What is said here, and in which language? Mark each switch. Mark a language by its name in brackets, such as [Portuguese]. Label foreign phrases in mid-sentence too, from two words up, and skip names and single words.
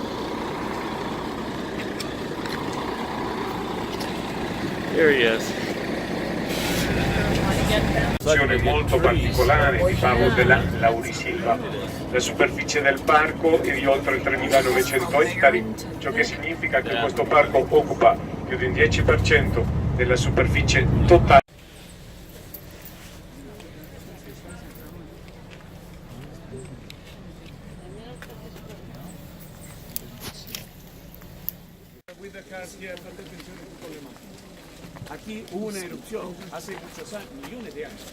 [English] Here he is. [Italian] molto particolare, vi parlo della laurisilva. La superficie del parco è di oltre 3.900 ettari, ciò che significa che questo parco occupa più del 10% della superficie totale. [Spanish] Aquí hubo una erupción hace muchos años, millones de años.